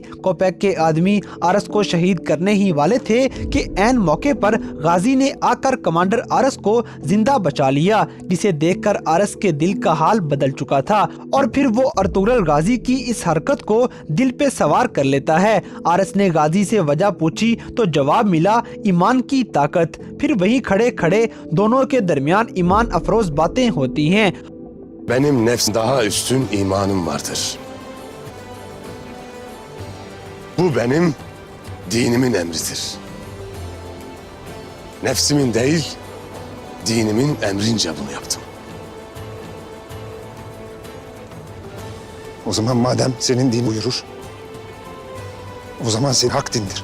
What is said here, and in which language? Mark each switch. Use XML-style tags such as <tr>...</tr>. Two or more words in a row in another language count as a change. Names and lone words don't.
<ur>کوپیک کے آدمی آرس کو شہید کرنے ہی والے تھے کہ عین موقع پر غازی نے آ کر کمانڈر آرس کو زندہ بچا لیا، جسے دیکھ کر آرس کے دل کا حال بدل چکا تھا اور پھر وہ ارطغرل غازی کی اس حرکت کو دل پہ سوار کر لیتا ہے. آرس نے غازی سے وجہ پوچھی تو جواب ملا ایمان کی طاقت. پھر وہیں کھڑے کھڑے دونوں کے درمیان ایمان افروز باتیں ہوتی ہیں.</ur> <tr>Benim nefs daha üstün imanım vardır. Bu benim dinimin emridir. Nefsimin değil, dinimin emrince bunu yaptım. O zaman madem senin din buyurur, o zaman senin hak dindir.</tr>